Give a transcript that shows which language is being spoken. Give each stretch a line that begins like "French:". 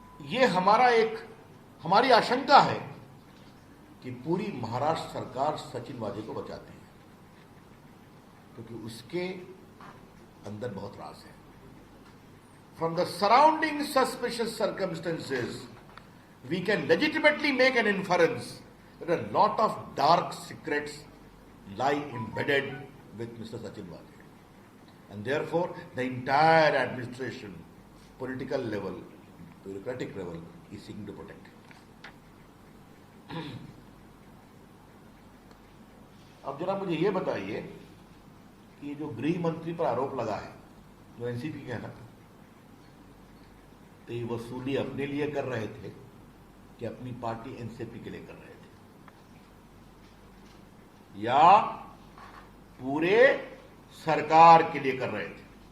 Hindi: ये हमारी आशंका है कि पूरी महाराष्ट्र सरकार सचिन वाजे को बचाती है, क्योंकि उसके अंदर बहुत राज है।
English: From the surrounding suspicious circumstances, we can legitimately make an inference that a lot of dark secrets lie embedded with Mr. Sachin Waje. And therefore, the entire administration, political level, bureaucratic level, is seeking to protect him.
Hindi: अब जरा मुझे ये बताइए कि जो गृह मंत्री पर आरोप लगा है, जो एनसीपी के है ना, तो ये वसूली अपने लिए कर रहे थे कि अपनी पार्टी एनसीपी के लिए कर रहे थे, या पूरे सरकार के लिए कर रहे थे?